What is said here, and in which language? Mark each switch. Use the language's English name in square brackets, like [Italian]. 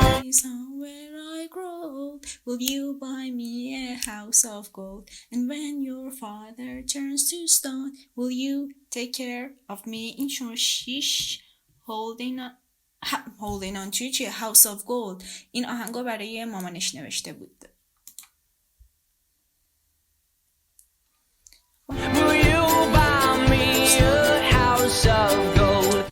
[English] Somewhere I grow. Will you buy me a house of gold? And when your father turns to stone, will you take care of me in shoshish? Holding on to a house of gold. [Persian] این آهنگو برای مامانش نوشته بود. [English] Will you buy me a house of gold?